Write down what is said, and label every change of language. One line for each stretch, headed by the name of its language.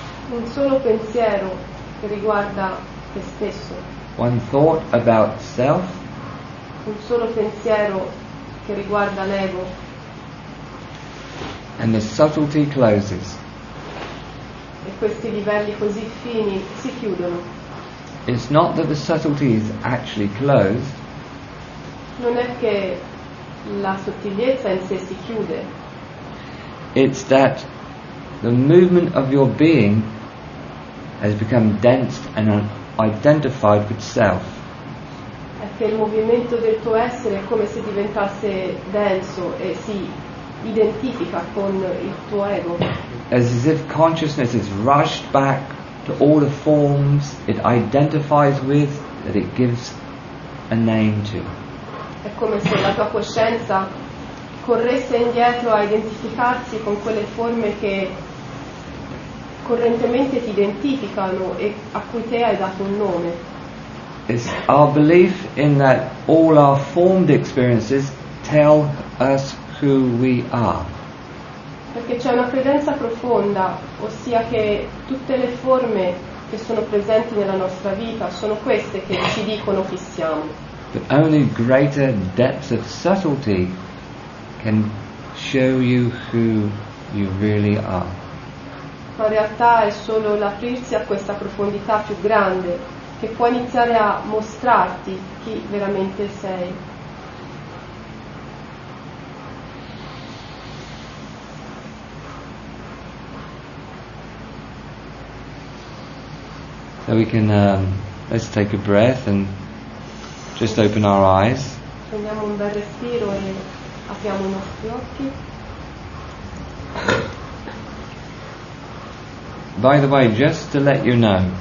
Italian: Un solo pensiero che riguarda te stesso,
English: one thought about self,
Italian: un solo pensiero che riguarda l'ego,
English: and the subtlety closes.
Italian: e questi livelli così fini si chiudono.
English: It's not that the subtlety is actually closed,
Italian: Non è che la sottigliezza in sé si chiude,
English: it's that the movement of your being has become dense and identified with self.
Italian: è che il movimento del tuo essere è come se diventasse denso e si identifica con il tuo ego.
English: As if consciousness is rushed back to all the forms it identifies with, that it gives a name to.
Italian: È come se la tua coscienza corresse indietro a identificarsi con quelle forme che correntemente ti identificano e a cui te hai dato un nome.
English: It's our belief in that all our formed experiences tell us who we are.
Italian: Perché c'è una credenza profonda, ossia che tutte le forme che sono presenti nella nostra vita sono queste che ci dicono chi siamo.
English: But only greater depths of subtlety can show you who you really are.
Italian: Ma in realtà è solo l'aprirsi a questa profondità più grande che può iniziare a mostrarti chi veramente sei.
English: So we can, let's take a breath and just open our eyes.
Italian: Prendiamo un bel respiro e apriamo i nostri occhi.
English: By the way, just to let you know,